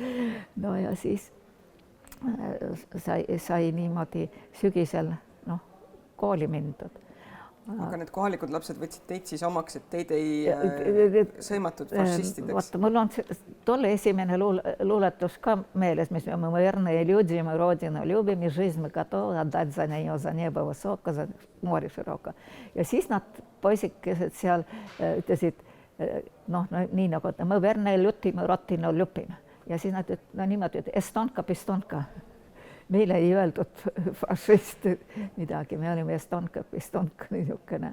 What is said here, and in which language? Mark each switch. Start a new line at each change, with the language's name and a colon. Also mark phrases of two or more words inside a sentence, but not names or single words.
Estonian: No ja siis sai niimoodi sügisel, noh, kooli mindud. Aga need kohalikud lapsed võtsid teid siis omaks, et teid ei sõimatud fašistideks? Vaata, mul on tolle esimene luuletus ka meeles, mis me
Russian: verные люди, мы родину любим, и жизнь мы готовы отдать за нее, за небо высоко, за море широко.
Estonian: Ja siis nad poisikesed seal ütlesid, nii nagu, et me
Russian: verные lutime, rotino lupime.
Estonian: Ja siis nad niimoodi, et
Russian: estonka, pistonka.
Estonian: Meile ei öeldud fašist midagi, me olime
Russian: estonka, pistonka
Estonian: niisugune.